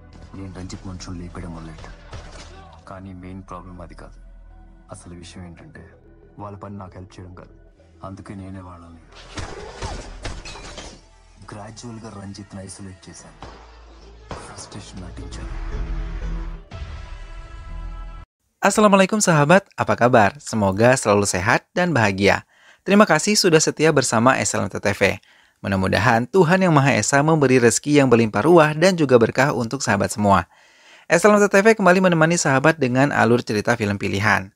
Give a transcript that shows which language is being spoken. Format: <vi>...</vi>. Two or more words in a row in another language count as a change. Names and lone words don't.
<te>నేను రంజిత్ మనుషులు లేపడం మొదలెట్టా. కానీ</te> <en>main problem</en> <te>అది కాదు. అసలు విషయం ఏంటంటే వాళ్ళ పని నాకు హెల్ప్ చేయడం కాదు. అందుకే నేనే వాళ్ళని గ్రాడ్యువల్గా రంజిత్ని ఐసోలేట్ చేశాను. ఫ్రస్ట్రేషన్ నటించాను.</te> <id>Assalamualaikum sahabat, apa kabar? Semoga selalu sehat dan bahagia. Terima kasih sudah setia bersama SLMT TV. Mudah-mudahan Tuhan Yang Maha Esa memberi rezeki yang berlimpah ruah dan juga berkah untuk sahabat semua. SLMT TV kembali menemani sahabat dengan alur cerita film pilihan.</id>